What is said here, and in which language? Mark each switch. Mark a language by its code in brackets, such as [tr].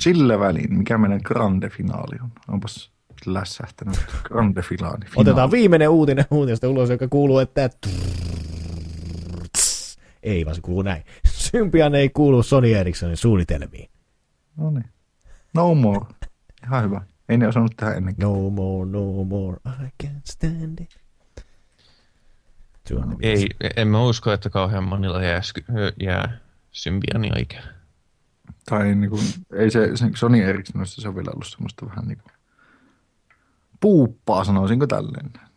[fi] Sillä väliin, mikä meidän grande finaali on. Onpas lässähtänyt grande finaali. Otetaan viimeinen uutinen uutista ulos, joka kuuluu, että ei vaan se kuuluu näin. Symbian ei kuulu Sony Ericssonin suunnitelmiin. No niin. [en] No more. [fi] Ihan hyvä. Ei ne osannut tähän ennenkin. [en] No more, no more, I can't stand it. [fi] No, ei, en mä usko, että kauhean monilla jää Symbiania ikään. Tai niin kuin, ei se Sony Ericssonissa se on vielä ollut semmoista vähän niin kuin puuppaa, sanoisinko tälleen.